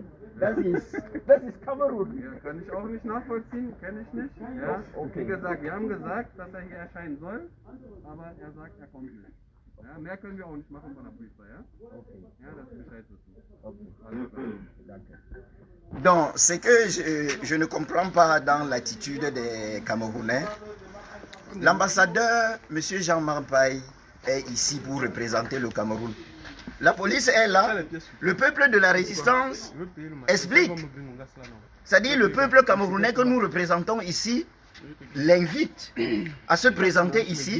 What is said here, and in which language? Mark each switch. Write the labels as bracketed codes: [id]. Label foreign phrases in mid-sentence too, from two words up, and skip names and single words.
[de] Das ist Kamerun. Ja, kann ich auch nicht nachvollziehen, kenne ich nicht. Ja? Okay. Wie gesagt, wir haben gesagt, dass er hier erscheinen soll, aber er sagt, er kommt nicht. Ja, mehr können wir auch nicht machen von der Polizei, ja? Okay. Ja, das ist Bescheid wissen. [fr] Donc, ce que je ne comprends pas dans l'attitude des Camerounais, l'ambassadeur, M. Jean-Marc Paye, est ici pour représenter le Cameroun. La police est là, le peuple de la résistance explique. C'est-à-dire le peuple camerounais que nous représentons ici l'invite à se présenter ici.